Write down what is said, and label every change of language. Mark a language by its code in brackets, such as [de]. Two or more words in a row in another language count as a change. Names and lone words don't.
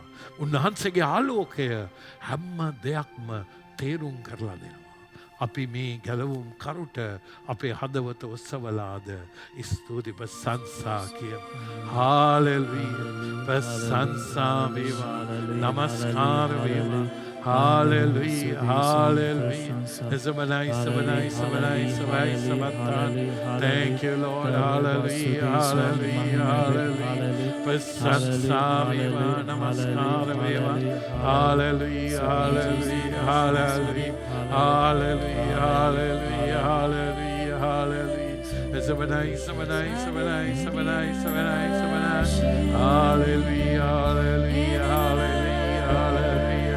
[si] උන්වහන්සේගේ ආලෝකය හැම දෙයක්ම තේරුම් කරලා දෙනවා. අපි මේ ගැලවුම් කරුට අපේ හදවත ඔස්සවලාද ස්තුති ප්‍රශංසා කියමු. හාලෙලූයා. ප්‍රශංසා වේවා. නමස්කාර වේවා. [en] Hallelujah, hallelujah. Thank you, Lord. Hallelujah, hallelujah, hallelujah. [si] ප්‍රශංසා වේවා, නමස්කාර වේවා. [en] Hallelujah, hallelujah, hallelujah. Hallelujah, hallelujah, hallelujah, hallelujah. Hallelujah, hallelujah, hallelujah, hallelujah.